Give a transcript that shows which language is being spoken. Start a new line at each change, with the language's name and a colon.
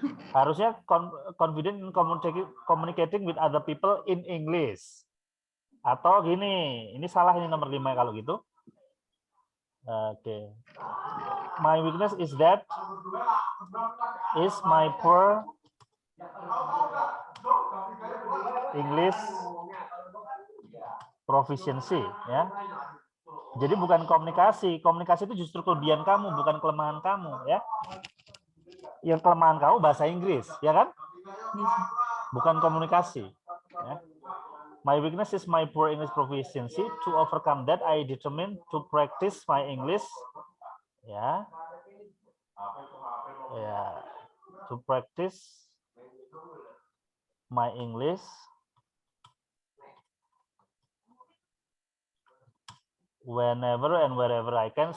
Indonesian: Harusnya
English: confident in communicating with other people in English.
Indonesian: Atau gini, ini salah ini nomor 5 kalau gitu. Oke.
English: My weakness is that is my poor English proficiency ya.
Indonesian: Jadi bukan komunikasi itu justru kelebihan kamu, bukan kelemahan kamu ya. Yang kelemahan kamu bahasa Inggris, ya kan? Bukan komunikasi ya.
English: My weakness is my poor English proficiency. To overcome that, I determined to practice my English. Ya, to practice my English whenever and wherever I can.